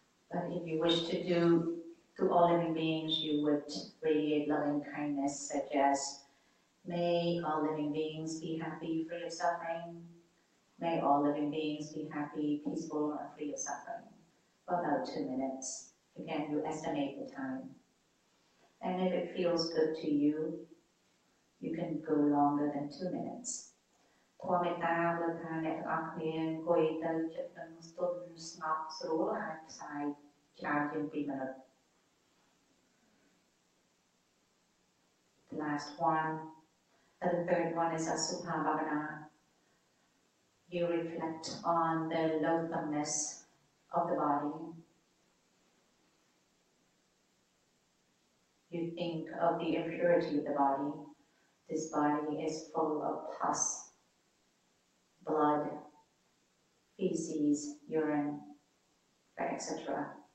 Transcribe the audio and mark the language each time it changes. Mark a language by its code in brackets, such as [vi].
[en] But if you wish to do to all living beings, you would radiate loving kindness, such as, may all living beings be happy, free of suffering. May all living beings be happy, peaceful, and free of suffering. For about 2 minutes. Again, you estimate the time. And if it feels good to you, you can go longer than 2 minutes. [km] ធម៌មេត្តាបើថាអ្នកទាំងអស់គ្នាអង្គុយទៅចិត្តនឹងស្ទុនស្ងប់ស្រួលអាចផ្សាយច្រើនជាង [en] 2 minutes. The last one, the third one is Asubha Bhavana. You reflect on the loathsomeness of the body. You think of the impurity of the body. This body is full of pus, blood, feces, urine, etc.